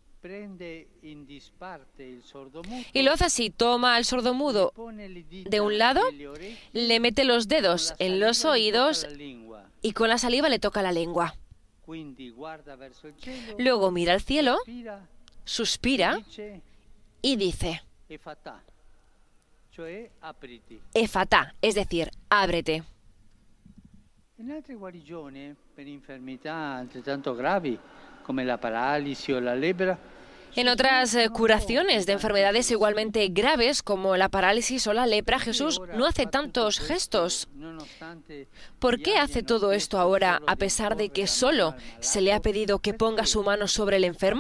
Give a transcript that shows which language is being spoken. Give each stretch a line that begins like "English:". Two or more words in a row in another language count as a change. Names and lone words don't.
Spanish: Y lo hace así: toma al sordomudo de un lado, le mete los dedos en los oídos y con la saliva le toca la lengua. Luego mira al cielo, suspira y dice: Efatá, es decir, ábrete.
Italian: En altre guarigioni per infermità altrettanto gravi come la paralisi o la lepra.
Spanish: En otras curaciones de enfermedades igualmente graves como la parálisis o la lepra, Jesús no hace tantos gestos. ¿Por qué hace todo esto ahora, a pesar de que solo se le ha pedido que ponga su mano sobre el enfermo?